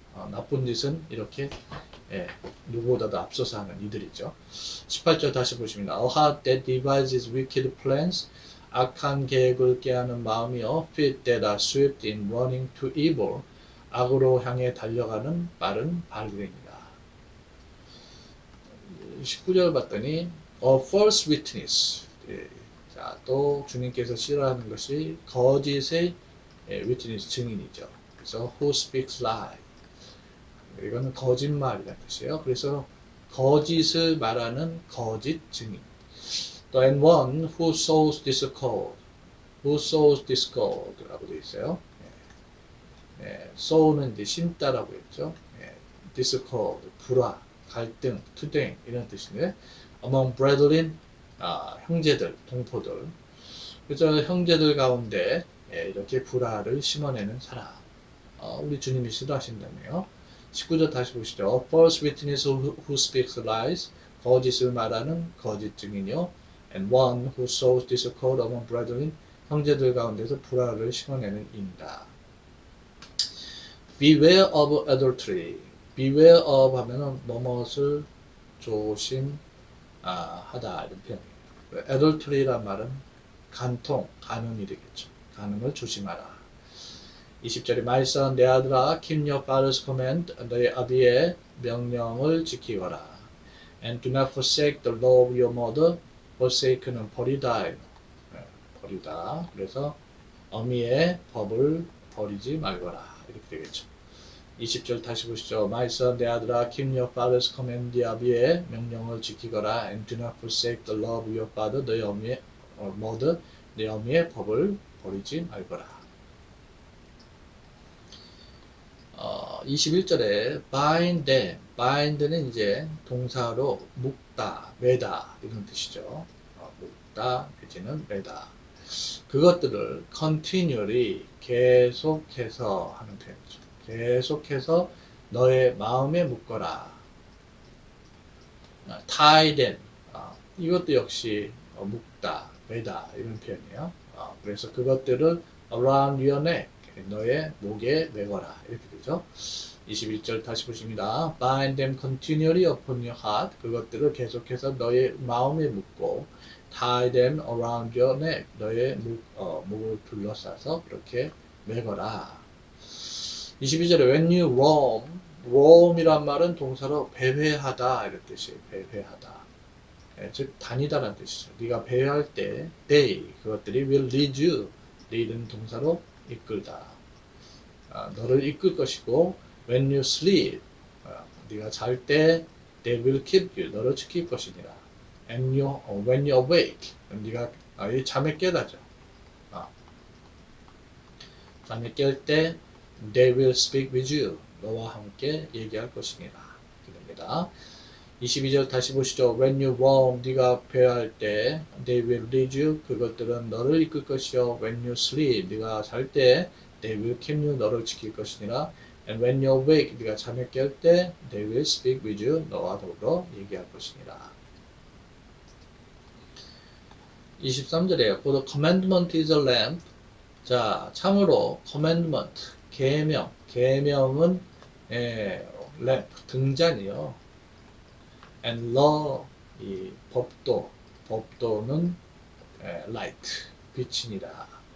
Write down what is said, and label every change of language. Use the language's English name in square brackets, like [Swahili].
[Korean] 나쁜 짓은 이렇게 누구보다도 앞서서 하는 이들이죠. 18절 다시 보십니다. [English] A heart that devises wicked plans. [Korean] 악한 계획을 깨하는 마음이요. [English] feet that are swift in running to evil. [Korean] 악으로 향해 달려가는 빠른 발들입니다. 19절 봤더니 [English] a false witness. [Korean] 자, 또 주님께서 싫어하는 것이 거짓의 witness 증인이죠. 그래서 [English] who speaks lie. [Korean] 이거는 거짓말이라는 뜻이에요. 그래서 거짓을 말하는 거짓 증인. [English] 또 and one who sows discord. who sows discord [Korean] 라고 되어 있어요. sow는 이제 심다라고 했죠. discord, 불화, 갈등, 투쟁 이런 뜻인데 [English] among brethren, [Korean] 형제들, 동포들. 그래서 형제들 가운데 이렇게 불화를 심어내는 사람. 우리 주님이 싫어하신다며요. 19절 다시 보시죠. [English] A false witness who speaks lies. [Korean] 거짓을 말하는 거짓 증인이요. [English] And one who sows discord among brethren. [Korean] 형제들 가운데서 불화를 심어내는 이입니다. [English] Beware of adultery. [Korean] Beware of 하면은 뭐뭇을 조심하다 이런 표현이에요. adultery란 말은 간통, 간음이 되겠죠. 간음을 조심하라. 20절에 [English] My son, [Korean] 내 아들아, [English] keep your father's command, [Korean] 너의 아비의 명령을 지키거라. [English] And do not forsake the law of your mother. [Korean] forsake는 버리다. 버리다. 그래서 어미의 법을 버리지 말거라. 이렇게 되겠죠. 20절 다시 보시죠. [English] My son, [Korean] 내 아들아, [English] keep your father's command, [Korean] 네 아비의 명령을 지키거라. [English] And do not forsake the law of your father, [Korean] 너의 어미의 [English] mother, [Korean] 네 어미의 법을 버리지 말거라. 21절에 [English] bind them, [Korean] bind는 이제 동사로 묶다, 매다 이런 뜻이죠. 묶다 내지는 매다. 그것들을 continually 계속해서 하는 표현이죠. 계속해서 너의 마음에 묶어라. [English] tie them, [Korean] 이것도 역시 묶다, 매다 이런 표현이에요. 그래서 그것들을 [English] around your neck, [Korean] 너의 목에 매거라 이렇게 되죠. 21절 다시 보십니다. [English] Bind them continually upon your heart. [Korean] 그것들을 계속해서 너의 마음에 묶고 [English] tie them around your neck. [Korean] 너의 목을 둘러싸서 그렇게 매거라. 22절에 when you roam, roam이란 말은 동사로 배회하다 이런 뜻이에요. 배회하다. 즉 다니다라는 뜻이죠. 네가 배회할 때 they, 그것들이 [English] will lead you. [Korean] lead는 동사로 이끌다. 너를 이끌 것이고 [English] when you sleep, [Korean] 네가 잘 때 [English] they will keep you. [Korean] 너를 지킬 것이니라. [English] And when you awake, [Korean] 네가 잠에 깨다죠. 잠에 깰 때 [English] they will speak with you. [Korean] 너와 함께 얘기할 것이니라. 이렇게 됩니다. 22절 다시 보시죠. [English] When you roam, [Korean] 네가 배회할 때 [English] they will lead you. [Korean] 그것들은 너를 이끌 것이요. [English] When you sleep, [Korean] 네가 잘 때 [English] they will keep you. [Korean] 너를 지킬 것이니라. [English] And when you awake, [Korean] 네가 잠에 깰 때 [English] they will speak with you. [Korean] 너와 더불어 얘기할 것이니라. 23절에 [English] For the commandment is a lamp. [Korean] 자, 참으로 commandment, 계명, 계명은 lamp, 등잔이요. [English] And law, [Korean] 이 법도, 법도는 light, 빛이니라.